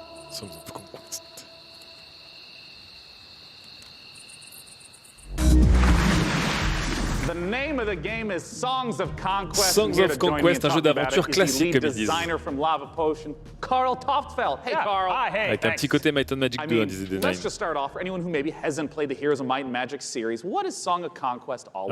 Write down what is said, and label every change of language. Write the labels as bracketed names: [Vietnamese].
[English] Songs of Conquest. The name of the game is Songs of Conquest. [French] Songs of Conquest, un jeu d'aventure classique, comme ils disent. [English] Designer from Lava Potion, Carl Toftfeld. Hey, Carl. Hi, hey, [French] avec un petit côté Might and Magic 2, disait Denine. [English] Let's just start off. For anyone who maybe hasn't played the Heroes of Might and Magic series, what is Song of Conquest all about?